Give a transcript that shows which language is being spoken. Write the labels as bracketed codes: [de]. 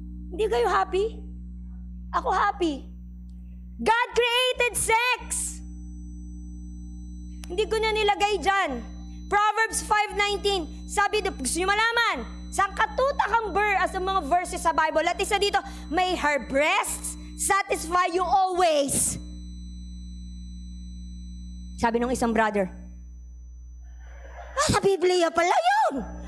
[tl] Hindi kayo happy? Ako happy. [en] God created sex. [tl] Hindi ko na nilagay dyan. Proverbs 5:19. Sabi, gusto nyo malaman, saan katutakang as ang mga verses sa Bible. At isa dito, [en] may her breasts satisfy you always. [tl] Sabi ng isang brother, sa Biblia pala yun.